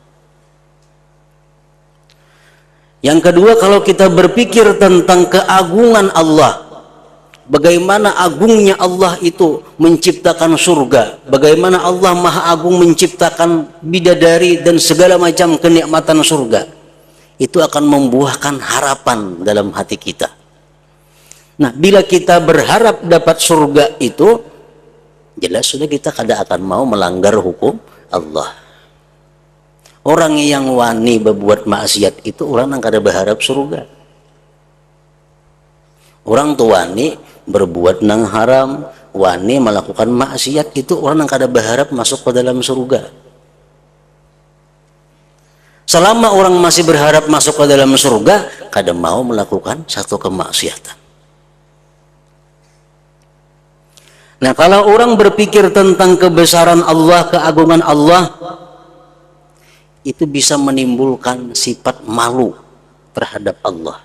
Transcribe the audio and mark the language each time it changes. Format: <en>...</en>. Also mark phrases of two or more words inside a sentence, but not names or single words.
<id>Yang kedua, kalau kita berpikir tentang keagungan Allah, bagaimana agungnya Allah itu menciptakan surga, bagaimana Allah Maha Agung menciptakan bidadari dan segala macam kenikmatan surga, itu akan membuahkan harapan dalam hati kita. Nah, bila kita berharap dapat surga itu, jelas sudah kita kada akan mau melanggar hukum Allah.</id> <bjn>Orang yang wani berbuat maksiat itu orang yang kada berharap surga. Orang tua wani berbuat nang haram, wani melakukan maksiat, itu orang yang kada berharap masuk ke dalam surga.</bjn> <id>Selama orang masih berharap masuk ke dalam surga, kada mau melakukan satu kemaksiatan. Nah, kalau orang berpikir tentang kebesaran Allah, keagungan Allah, itu bisa menimbulkan sifat malu terhadap Allah.</id>